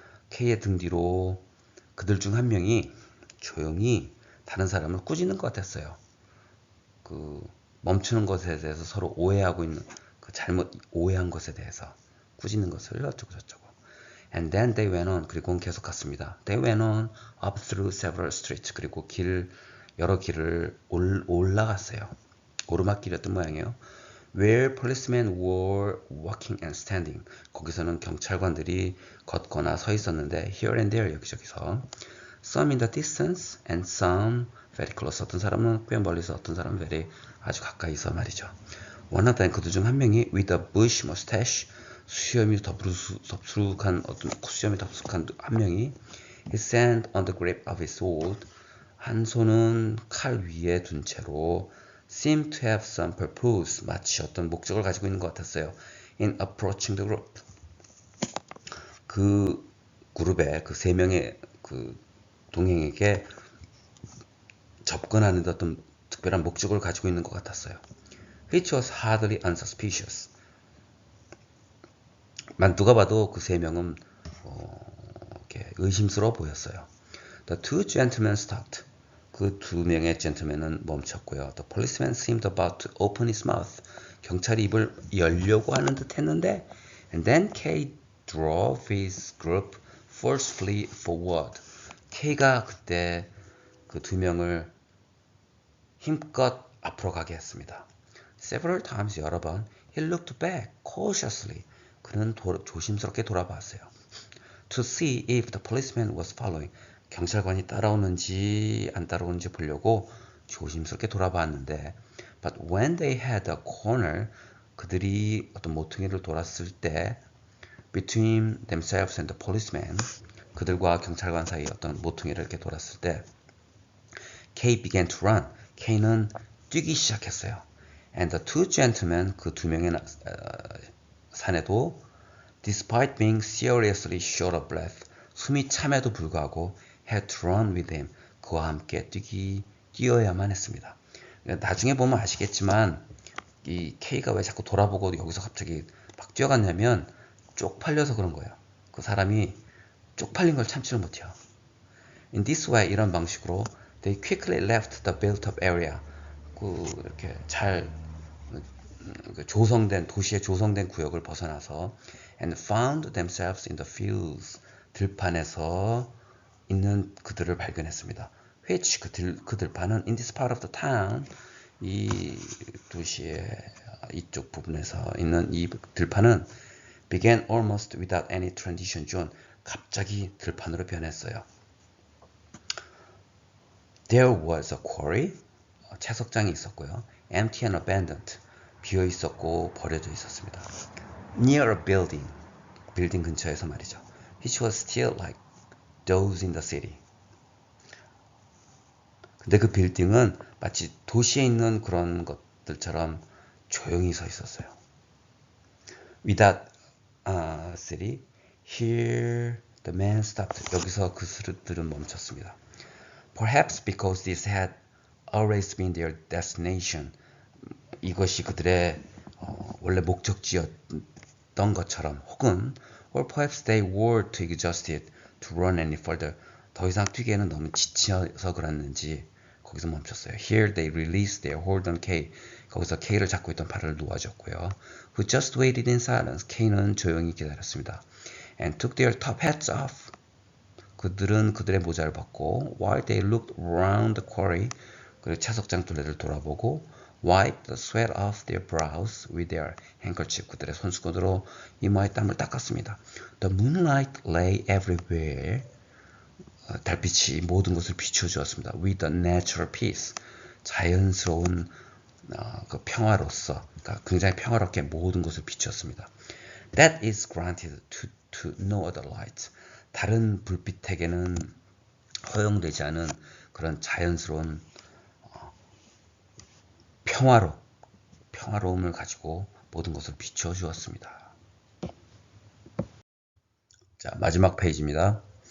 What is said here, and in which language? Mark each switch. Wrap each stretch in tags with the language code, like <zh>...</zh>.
<ko>Kay의 등 뒤로 그들 중 한 명이 조용히 다른 사람을 꾸짖는 것 같았어요. 그 멈추는 것에 대해서 서로 오해하고 있는 그 잘못 오해한 것에 대해서 꾸짖는 것을 어쩌고 저쩌고.</ko> <en>And then they went on.</en> <ko>그리고는 계속 갔습니다.</ko> <en>They went on up through several streets.</en> <ko>그리고 여러 길을 올라갔어요. 오르막길이었던 모양이에요.</ko> <en>Where policemen were walking and standing.</en> <ko>거기서는 경찰관들이 걷거나 서 있었는데</ko> <en>here and there</en> <ko>여기저기서</ko> <en>some in the distance and some very close.</en> <ko>어떤 사람은 꽤 멀리서 어떤 사람은 very 아주 가까이서 말이죠.</ko> <en>One of them</en> <ko>그들 중 한 명이</ko> <en>with a bush mustache</en> <ko>수염이 덥수룩한 어떤 수염이 덥수룩한 한 명이</ko> <en>his hand on the grip of his sword</en> <ko>한 손은 칼 위에 둔 채로</ko> <en>seemed to have some purpose</en> <ko>마치 어떤 목적을 가지고 있는 것 같았어요.</ko> <en>In approaching the group</en> <ko>그 그룹의 그 세 명의 그 동행에게 접근하는 데 어떤 특별한 목적을 가지고 있는 것 같았어요.</ko> <en>Which was hardly unsuspicious.</en> <ko>누가 봐도 그 세 명은 이렇게 의심스러워 보였어요.</ko> <en>The two gentlemen stopped.</en> <ko>그 두 명의 젠틀맨은 멈췄고요.</ko> <en>The policeman seemed about to open his mouth.</en> <ko>경찰이 입을 열려고 하는 듯 했는데</ko> <en>and then Kay drove his group forcefully forward.</en> <ko>Kay가 그때 그 두 명을 힘껏 앞으로 가게 했습니다.</ko> <en>Several times</en> <ko>여러 번</ko> <en>he looked back cautiously.</en> <ko>그는 조심스럽게 돌아봤어요.</ko> <en>To see if the policeman was following.</en> <ko>경찰관이 따라오는지 안 따라오는지 보려고 조심스럽게 돌아봤는데</ko> <en>But when they had a corner</en> <ko>그들이 어떤 모퉁이를 돌았을 때</ko> <en>Between themselves and the policeman</en> <ko>그들과 경찰관 사이 어떤 모퉁이를 이렇게 돌았을 때</ko> <en>Kay began to run.</en> <ko>Kay는 뛰기 시작했어요.</ko> <en>And the two gentlemen</en> <ko>그 두 명의 사내도</ko> <en>Despite being seriously short of breath</en> <ko>숨이 참에도 불구하고</ko> <en>had to run with him.</en> <ko>그와 함께 뛰어야만 했습니다. 나중에 보면 아시겠지만 이 K가 왜 자꾸 돌아보고 여기서 갑자기 막 뛰어갔냐면 쪽팔려서 그런 거예요. 그 사람이 쪽팔린 걸 참지를 못해요.</ko> <en>In this way</en> <ko>이런 방식으로</ko> <en>they quickly left the built-up area.</en> <ko>이렇게 잘 조성된 도시의 조성된 구역을 벗어나서</ko> <en>and found themselves in the fields.</en> <ko>들판에서 있는 그들을 발견했습니다.</ko> <en>which</en> <ko>그 들판은</ko> <en>in this part of the town</en> <ko>이 도시의 이쪽 부분에서 있는 이 들판은</ko> <en>began almost without any transition zone.</en> <ko>갑자기 들판으로 변했어요.</ko> <en>There was a quarry.</en> <ko>채석장이 있었고요.</ko> <en>Empty and abandoned.</en> <ko>비어 있었고 버려져 있었습니다.</ko> <en>Near a building.</en> <ko>빌딩 근처에서 말이죠.</ko> <en>Which was still like those in the city.</en> <ko>근데 그 빌딩은 마치 도시에 있는 그런 것들처럼 조용히 서 있었어요.</ko> <en>Without a city, here the man stopped.</en> <ko>여기서 그들은 멈췄습니다.</ko> <en>Perhaps because this had always been their destination.</en> <ko>이것이 그들의 원래 목적지였던 것처럼 혹은</ko> <en>or perhaps they were too exhausted to run any further.</en> <ko>더 이상 뛰기에는 너무 지쳐서 그랬는지 거기서 멈췄어요.</ko> <en>Here they released their hold on Kay.</en> <ko>거기서 K를 잡고 있던 발을 놓아줬고요.</ko> <en>Who just waited in silence.</en> <ko>Kay는 조용히 기다렸습니다.</ko> <en>And took their top hats off.</en> <ko>그들은 그들의 모자를 벗고</ko> <en>while they looked around the quarry</en> <ko>그리고 채석장 둘레를 돌아보고</ko> <en>wiped the sweat off their brows with their handkerchief</en> <ko>그들의 손수건으로 이마의 땀을 닦았습니다.</ko> <en>The moonlight lay everywhere</en> <ko>달빛이 모든 것을 비춰주었습니다.</ko> <en>With a natural peace</en> <ko>자연스러운 그 평화로서 그러니까 굉장히 평화롭게 모든 것을 비추었습니다.</ko> <en>That is granted to no other light.</en> <ko>다른 불빛에게는 허용되지 않은 그런 자연스러운 평화로움을 가지고 모든 것을 비추어 주었습니다. 자, 마지막 페이지입니다.</ko>